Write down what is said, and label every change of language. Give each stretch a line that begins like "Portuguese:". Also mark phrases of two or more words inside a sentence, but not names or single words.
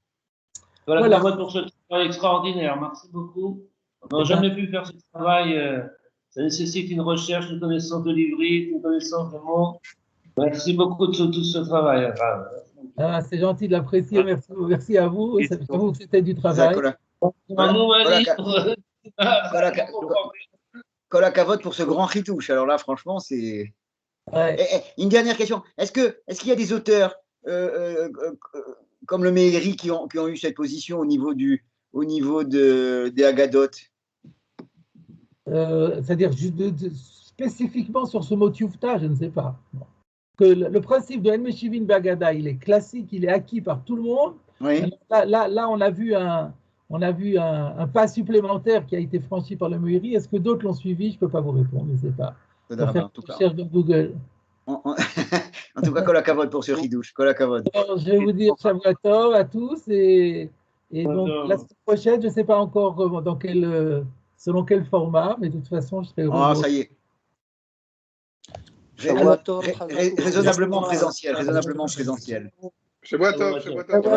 French: Voilà pour ce travail extraordinaire. Merci beaucoup. On n'a jamais pu faire ce travail. Ça nécessite une recherche, une connaissance de l'ivrit, une connaissance de mots. Merci beaucoup de tout ce travail. C'est gentil de l'apprécier. Merci à vous. J'avoue que c'était du travail.
Hebrew: כל הכבוד
French: pour ce grand ritouche. Alors là, franchement, c'est. Ouais. Une dernière question. Est-ce qu'il y a des auteurs comme le Meiri qui ont eu cette position au niveau des Haggadot? C'est-à-dire spécifiquement sur ce mot Tufta, je ne sais pas. Que le principe de
Hebrew: אין משיבין בהגדה,
French: il est classique, il est acquis par tout le monde. Oui. Là, on a vu un pas supplémentaire qui a été franchi par le Meiri. Est-ce que d'autres l'ont suivi? Je ne peux pas vous répondre, je ne sais pas. En tout cas, cherche dans Google. En tout cas,
Hebrew: כל הכבוד
French: pour ce ridouche.
Hebrew: כל הכבוד.
French: Je vais vous dire
Hebrew: שבוע טוב
French: à tous et donc la semaine prochaine, je ne sais pas encore selon quel format, mais de toute façon, je serai heureux. Ah, ça y est. Raisonnablement présentiel.
Hebrew: שבוע טוב.